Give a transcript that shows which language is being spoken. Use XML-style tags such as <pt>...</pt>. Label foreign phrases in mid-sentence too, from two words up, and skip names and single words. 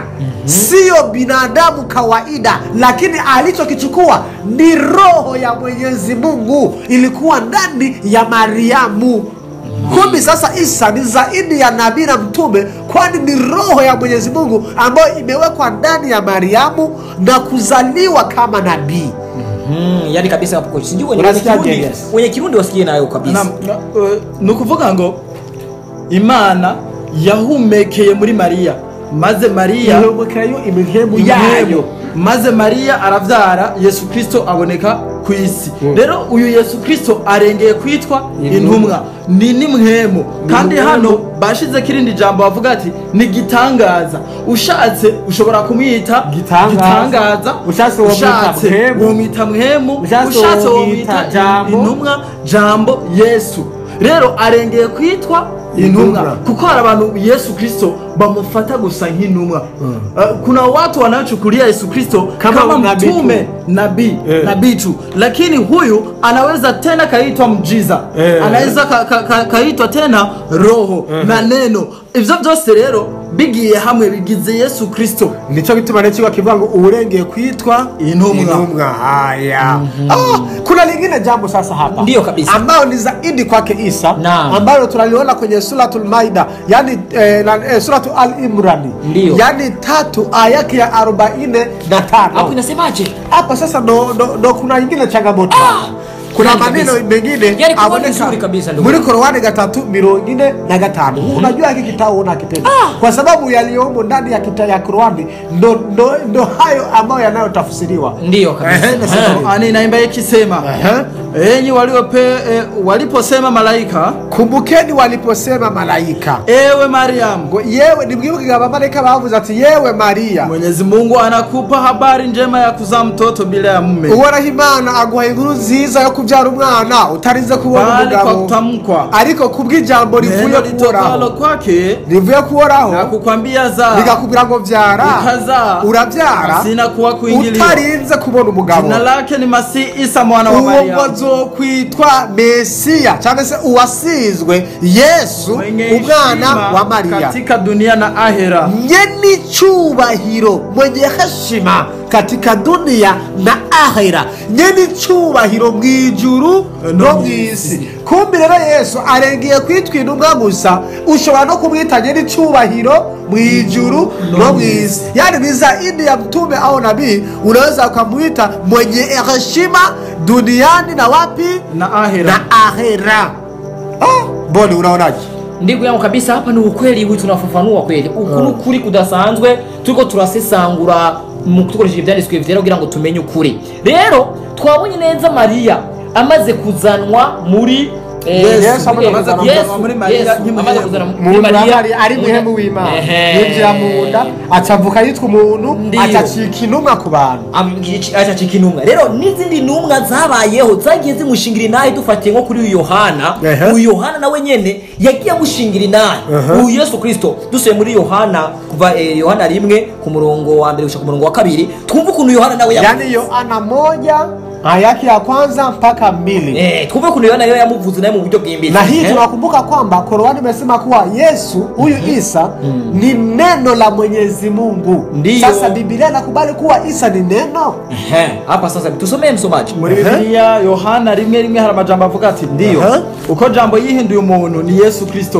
<sw>Sio binadamu kawaida, lakini alichokichukua ni roho ya Mwenyezi Mungu ilikuwa ndani ya Mariamu. Kumbe sasa Isa ni zaidi ya nabii na mtume, kwani ni roho ya Mwenyezi Mungu ambayo imewekwa ndani ya Mariamu na kuzaliwa kama nabii. Yani kabisa hapo sijui wenye Kirundi wasikie nayo kabisa.</sw> <rn>Nukuvuga ngo Imana yahumekeye muri Maria, maze Maria imihemu yayo, maze Maria aravyara Yesu Kristo aboneka ku isi. Rero uyu Yesu Kristo arengeye kwitwa intumwa, ni nimwemo. Kandi hano bashize kirindi jambo bavuga ati ni gitangaza. Ushatse ushobora kumwita gitangaza, ushatse womita mwemo, ushatse womita intumwa jambo Yesu. Rero arengeye kwitwa intumwa kuko hari abantu Yesu Kristo bamufata gusa nk'intumwa.</rn> <sw>Kuna watu wanachukulia Yesu Kristo kama mtume, nabii tu, lakini huyu anaweza tena kaitwa mjiza, anaweza kaitwa tena roho na neno.</sw> <rn>Ivyo byose rero bigiye hamwe bigize Yesu Kristo. Nico gituma n'icyo kivuga ngo urengeye kwitwa intumwa.</rn> <sw>Haya. Kuna lingine jambo sasa hapa. Ndio kabisa. Ambao ni zaidi kwake Isa, ambalo tunaliona kwenye suratul Maida, yani suratul Al-Imran. Yani 3 aya yake ya 45. Hapo inasemaje? Hapa sasa ndo kuna nyingine changamoto. Kuna maneno mengine yani nzuri kabisa ndio.</sw> <rn>Muri Qur'ani 3:45.</rn> <sw>Unajua hiki kitabu unakipenda. Kwa sababu yaliomo ndani ya kitabu ya Qur'ani ndo hayo ambayo yanayotafsiriwa. Ndio kabisa. Inaimba ikisema enyi waliposema malaika, kumbukeni waliposema malaika, ewe Mariam,</sw> <rn>yewe nibwibuke ngaba malaika bavuze ati yewe Maria,</rn> <sw>Mwenyezi Mungu anakupa habari njema ya kuzaa mtoto bila ya mume.</sw> <rn>Uhoraho Imana aguha inkuru nziza yo kubyara umwana utarinze kubona umugabo, ariko kubw'ijambo rivuye kuhoraho kwake, rivuye kuhoraho</rn> <sw>na kukwambia za,</sw> <rn>likakubwira ngo vyara, urabyara,</rn> <sw>sina kuwa kuingilia,</sw> <rn>utarinze kubona umugabo.</rn> <sw>Jina lake ni Masihi Isa mwana wa Maria.</sw> <rn>azokwitwa Mesiya cyangwa se uwasizwe Yesu umwana wa Mariya</rn> <sw>katika dunia na ahera,</sw> <rn>nyeni cyubahiro,</rn> <sw>mwenye heshima katika dunia na ahera,</sw> <rn>nyeni cyubahiro mu ijuru no mu isi. Kumbi rero Yesu arengeye kwitwa intumwa gusa, ushobora no kumwita nyeni cyubahiro mu ijuru no mu isi.</rn> <sw>Yani ni zaidi ya mtume au nabii, unaweza ukamwita mwenye heshima duniani na wapi na ahera, na ahera. Boni, unaonaje? Ndigo yangu kabisa, hapa ni ukweli huu tunafafanua kweli.</sw> <rn>Ukuri kuri kudasanzwe turiko turasesangura mu kutukoresha ibyanditswe vyera kugira ngo tumenye ukuri. Rero twabonye neza Mariya amaze kuzanwa muri Yesu amaze kuzanwa muri Mariya, amaze kuzanwa muri Mariya ari muhemu w'Imana, yinjira mu nda acavuka yitwa umuntu, acacika intumwa ku bantu, acacika intumwa. Rero n'izindi ntumwa zabayeho zagiye zimushingira inahe, dufatiye nko kuri Yohana. Uyu Yohana nawe nyene yagiye amushingira inahe uyu Yesu Kristo. Dusuye muri Yohana, kuva Yohana 1 ku murongo wa 1 gushika ku murongo wa 2, twumva ukuntu Yohana nawe</rn> <sw>yani Yohana 1 ayaki ya kwanza mpaka 2.</sw> <rn>Twumva ukuntu Yohana nawe yamuvuze naye mu buryo bwimbitse.</rn> <sw>Na hii tunakumbuka kwamba Qur'ani imesema kuwa Yesu huyu Isa ni neno la Mwenyezi Mungu. Sasa Biblia inakubali kuwa Isa ni neno. Hapa sasa tusomee msomaji.</sw> <rn>Muri Biblia Yohana 1:1 hari amajambo avuga ati ndiyo uko jambo yihinduye umuntu ni Yesu Kristo.</rn>